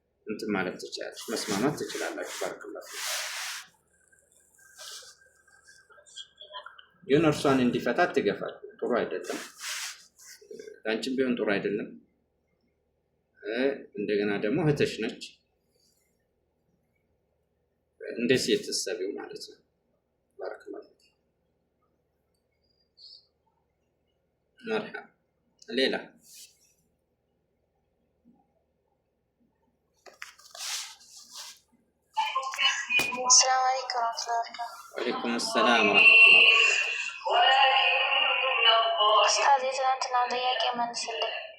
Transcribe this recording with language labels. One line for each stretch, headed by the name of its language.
Amharic: እንትን ማለት ትችላለሽ፣ መስማማት ትችላላችሁ። ባረከላሁ ግን እርሷን እንዲፈታት ትገፋል። ጥሩ አይደለም፣ ለአንቺም ቢሆን ጥሩ አይደለም። እንደገና ደግሞ እህትሽ ነች፣ እንደ ሴት ትሰቢው ማለት ነው። ባረከላሁ መርሐባ። ሌላ
Arabic: السلام عليكم ورحمة الله وبركاته. وعليكم السلام ورحمة الله.
Amharic: أستاذ ትናንትና ጥያቄ መልስልኝ።